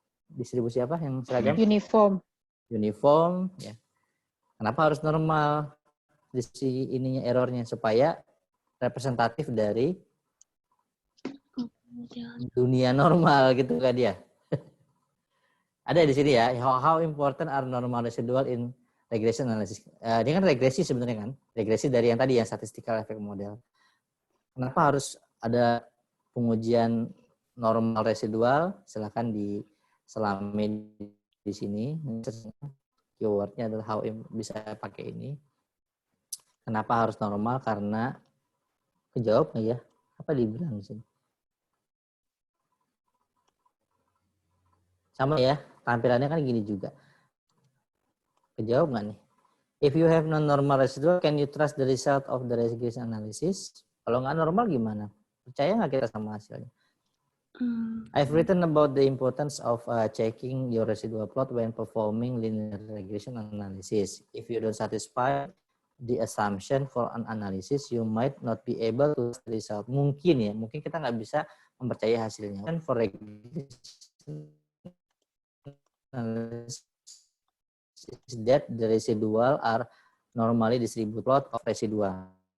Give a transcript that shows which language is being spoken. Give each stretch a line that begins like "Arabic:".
Indonesian: Distribusi apa yang seragam? Uniform, ya. Kenapa harus normal? Di ininya errornya supaya representatif dari dunia normal gitu kan dia. Ada di sini ya.
English: How important are normal residual in regression analysis?
Indonesian: Ini kan regresi sebenarnya kan. Regresi dari yang tadi yang statistical effect model. Kenapa harus ada pengujian normal residual? Silakan diselami di sini. Keywordnya adalah how bisa pakai ini. Kenapa harus normal? Karena kejawab nggak ya? Apa dibilang di sini? Sama ya, tampilannya kan gini juga. Kejawab nggak nih?
English: If you have non-normal residual, can you trust the result of the regression analysis?
Indonesian: Kalau nggak normal gimana? Percaya nggak kita sama hasilnya?
English: I've written about the importance of checking your residual plot when performing linear regression analysis. If you don't satisfy the assumption for an analysis, you might not be able to result.
Indonesian: Mungkin ya, mungkin kita nggak bisa mempercayai hasilnya.
English: And for regression analysis is that the residual are normally distributed plot of residual.